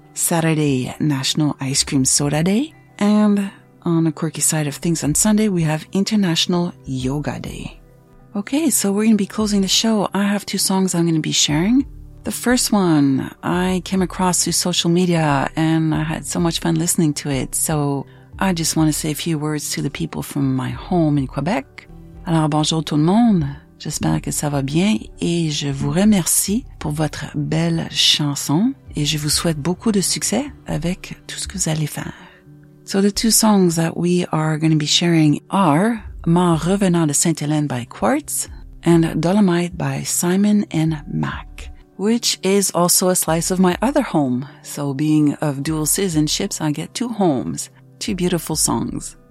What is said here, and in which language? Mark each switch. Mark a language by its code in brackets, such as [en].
[en] Saturday, National Ice Cream Soda Day. And on the quirky side of things, on Sunday, we have International Yoga Day. Okay, so we're going to be closing the show. I have two songs I'm going to be sharing. The first one, I came across through social media and I had so much fun listening to it. So I just want to say a few words to the people from my home in Quebec. [fr] Alors bonjour tout le monde. J'espère que ça va bien et je vous remercie pour votre belle chanson et je vous souhaite beaucoup de succès avec tout ce que vous allez faire. [en] So the two songs that we are going to be sharing are Ma Revenant de Sainte-Hélène by Quartz and Dolomite by Simon and Mac, which is also a slice of my other home. So being of dual citizenships, I get two homes, two beautiful songs.